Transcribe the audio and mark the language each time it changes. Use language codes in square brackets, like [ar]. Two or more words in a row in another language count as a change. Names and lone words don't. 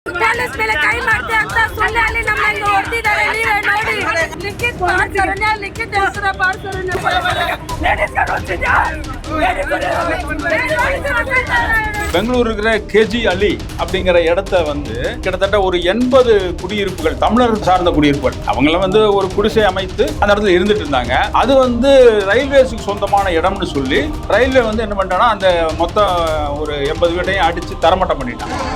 [kn] ಪೊಲೀಸ್ ಮೇಲೆ ಕೈ ಮಾಡ್ತೆ ಅಂತ ಸುಳ್ಳು ಅಲ್ಲಿ ನಮ್ಮನ್ನ ಹೊಡೆದಿದ್ದಾರೆ. ನೀವೇ ನೋಡಿ, ಲಿಖಿತ್ ಪಾರ್ಸರಣ್ಯ, ಲಿಖಿತ್ ಹೆಸರ ಪಾರ್ಸರಣ್ಯ [ta] பெங்களூர் இருக்கிற கேஜி அலி அப்படிங்கிற இடத்த வந்து கிட்டத்தட்ட ஒரு 80 குடியிருப்புகள், தமிழர் சார்ந்த குடியிருப்புகள், அவங்கள வந்து ஒரு குடிசை அமைத்து அந்த இடத்துல இருந்துட்டு இருந்தாங்க. அது வந்து ரயில்வேஸுக்கு சொந்தமான இடம்னு சொல்லி ரயில்வே வந்து என்ன பண்ணிட்டாங்கன்னா அந்த மொத்தம் ஒரு 80 வீட்டையும் அடிச்சு தரமட்டம் பண்ணிட்டாங்க.